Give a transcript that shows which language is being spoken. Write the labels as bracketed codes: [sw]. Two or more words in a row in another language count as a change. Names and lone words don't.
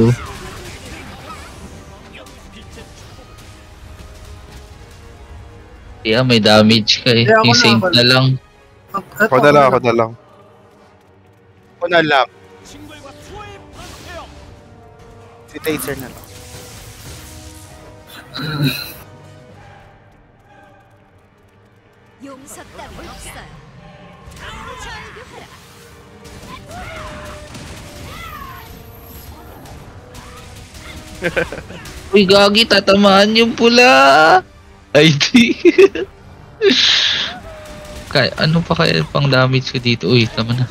[tl] Yeah, may damage ka eh. Kaya ako Yung na, saint ako na lang. Ako na lang, ako na lang. Ako na lang. Si Taser na lang. [ko] 용서 따윈 없어요. 절규하라. [tl] Uy, gagi, tatamaan yung pula. Ay, di. Kaya, ano pa kaya pang damage ko dito? Uy, tama na.